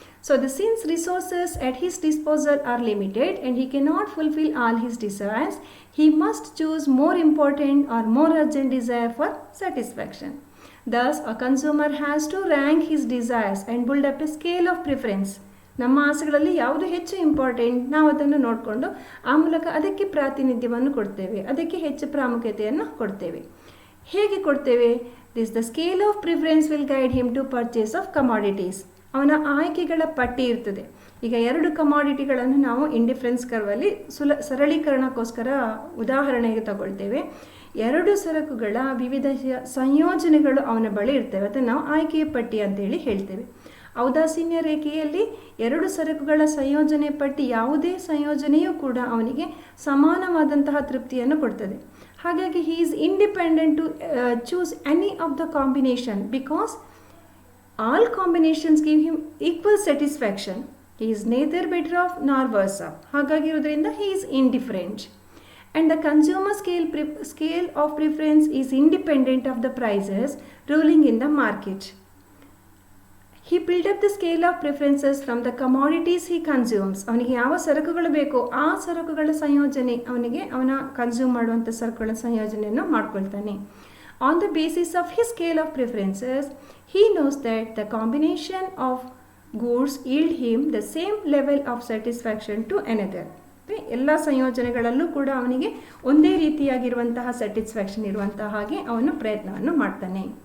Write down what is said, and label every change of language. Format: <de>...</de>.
<en>So since resources at his disposal are limited and he cannot fulfill all his desires, he must choose more important or more urgent desire for satisfaction. Thus, a consumer has to rank his desires and build up a scale of preference.</en> <kn>ನಮ್ಮ ಆಸೆಗಳಲ್ಲಿ ಯಾವುದು ಹೆಚ್ಚು important ನಾವು ಅದನ್ನು ನೋಡಿಕೊಂಡು ಆ ಮೂಲಕ ಅದಕ್ಕೆ ಪ್ರಾತಿನಿಧ್ಯವನ್ನು ಕೊಡ್ತೇವೆ, ಅದಕ್ಕೆ ಹೆಚ್ಚು ಪ್ರಾಮುಖ್ಯತೆಯನ್ನು ಕೊಡ್ತೇವೆ. ಹೇಗೆ ಕೊಡ್ತೇವೆ?</kn> <en>The scale of preference will guide him to purchase of commodities.</en> <kn>ಅವನ ಆಯ್ಕೆಗಳ ಪಟ್ಟಿ ಇರ್ತದೆ. ಈಗ ಎರಡು ಕಮಾಡಿಟಿಗಳನ್ನು ನಾವು ಇಂಡಿಫರೆನ್ಸ್ ಕರ್ವಲ್ಲಿ ಸರಳೀಕರಣಕ್ಕೋಸ್ಕರ ಉದಾಹರಣೆಗೆ ತಗೊಳ್ತೇವೆ. ಎರಡು ಸರಕುಗಳ ವಿವಿಧ ಸಂಯೋಜನೆಗಳು ಅವನ ಬಳಿ ಇರ್ತವೆ, ಅದನ್ನು ನಾವು ಆಯ್ಕೆಯ ಪಟ್ಟಿ ಅಂತೇಳಿ ಹೇಳ್ತೇವೆ. ಔದಾಸೀನ್ಯ ರೇಖೆಯಲ್ಲಿ ಎರಡು ಸರಕುಗಳ ಸಂಯೋಜನೆ ಪಟ್ಟಿ ಯಾವುದೇ ಸಂಯೋಜನೆಯೂ ಕೂಡ ಅವನಿಗೆ ಸಮಾನವಾದಂತಹ ತೃಪ್ತಿಯನ್ನು ಕೊಡ್ತದೆ.</kn> <en>ಹಾಗಾಗಿ he is independent to choose any of the combination because all combinations give him equal satisfaction. He is neither better off nor worse off.</en> <kn>ಹಾಗಾಗಿರೋದ್ರಿಂದ</kn> <en>he is indifferent. And the consumer scale of preference is independent of the prices ruling in the market. He built up the scale of preferences from the commodities he consumes.</en> <kn>ಅವನಿಗೆ ಯಾವ ಸರಕುಗಳು ಬೇಕೋ ಆ ಸರಕುಗಳ ಸಂಯೋಜನೆ ಅವನ consume ಮಾಡುವಂಥ ಸರಕುಗಳ ಸಂಯೋಜನೆಯನ್ನು ಮಾಡ್ಕೊಳ್ತಾನೆ.</kn> <en>On the basis of his scale of preferences, he knows that the combination of goods yield him the same level of satisfaction to another.</en> <kn>ಎಲ್ಲ ಸಂಯೋಜನೆಗಳಲ್ಲೂ ಕೂಡ ಅವನಿಗೆ ಒಂದೇ ರೀತಿಯಾಗಿರುವಂತಹ ಸ್ಯಾಟಿಸ್ಫ್ಯಾಕ್ಷನ್ ಇರುವಂತಹ ಹಾಗೆ ಅವನು ಪ್ರಯತ್ನವನ್ನು ಮಾಡ್ತಾನೆ.</kn>